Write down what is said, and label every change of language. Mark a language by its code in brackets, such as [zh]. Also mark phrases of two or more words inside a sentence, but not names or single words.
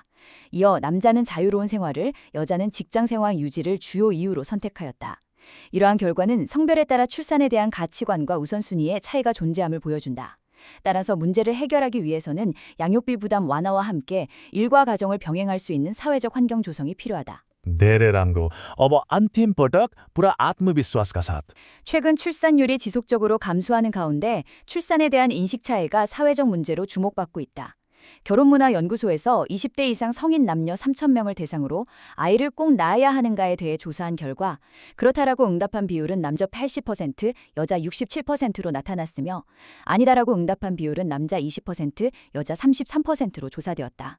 [ko] 이어 남자는 자유로운 생활을, 여자는 직장 생활 유지를 주요 이유로 선택하였다. 이러한 결과는 성별에 따라 출산에 대한 가치관과 우선순위에 차이가 존재함을 보여준다. 따라서 문제를 해결하기 위해서는 양육비 부담 완화와 함께 일과 가정을 병행할 수 있는 사회적 환경 조성이 필요하다. [ne] धेरै राम्रो। अब अन्तिम पटक पुरा आत्मविश्वासका साथ. [ko] 최근 출산율이 지속적으로 감소하는 가운데 출산에 대한 인식 차이가 사회적 문제로 주목받고 있다. 결혼문화연구소에서 20대 이상 성인 남녀 3,000명을 대상으로 아이를 꼭 낳아야 하는가에 대해 조사한 결과 그렇다라고 응답한 비율은 남자 80%, 여자 67%로 나타났으며 아니다라고 응답한 비율은 남자 20%, 여자 33%로 조사되었다.